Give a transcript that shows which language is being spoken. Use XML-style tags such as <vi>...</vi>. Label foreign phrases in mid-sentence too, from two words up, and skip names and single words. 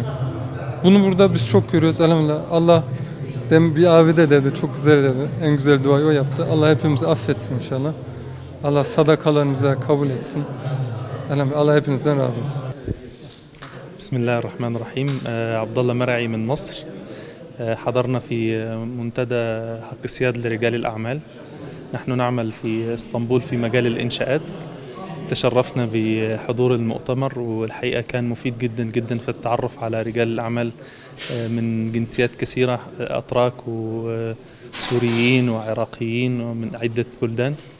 <tr>Bunu burada biz çok görüyoruz elhamdülillah. Allah demin bir abi de dedi, çok güzel dedi. En güzel duayı o yaptı. Allah hepimizi affetsin inşallah. Allah sadakalarımızı kabul etsin. Elhamdülillah Allah hepinizden razı olsun.</tr> <ar>بسم الله الرحمن الرحيم. عبد الله مرعي من مصر. حضرنا في منتدى حق السياد لرجال الأعمال. نحن نعمل في اسطنبول في مجال الإنشاءات. تشرفنا بحضور المؤتمر والحقيقة كان مفيد جدا جدا في التعرف على رجال الأعمال من جنسيات كثيرة، أتراك وسوريين وعراقيين ومن عدة بلدان.</ar>